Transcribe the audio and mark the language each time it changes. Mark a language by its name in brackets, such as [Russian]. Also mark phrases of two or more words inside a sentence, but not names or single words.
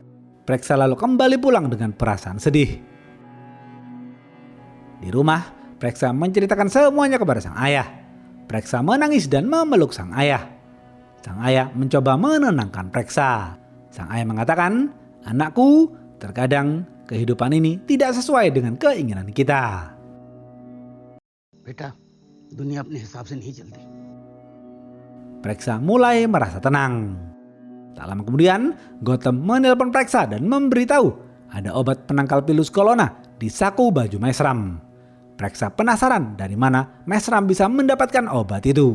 [Indonesian] Preksa lalu kembali pulang dengan perasaan sedih. Di rumah, Preksa menceritakan semuanya kepada sang ayah. Preksa menangis dan memeluk sang ayah. Sang ayah mencoba menenangkan Preksa. Sang ayah mengatakan, "Anakku, terkadang kehidupan ini tidak sesuai dengan keinginan kita." [Hindi] बेटा दुनिया अपने हिसाब से नहीं चलती। [Indonesian] Preksa mulai merasa tenang. Tak lama kemudian, Gautam menelpon Preksa dan memberitahu ada obat penangkal pilus corona di saku baju Mesram. Preksa penasaran dari mana Mesram bisa mendapatkan obat itu.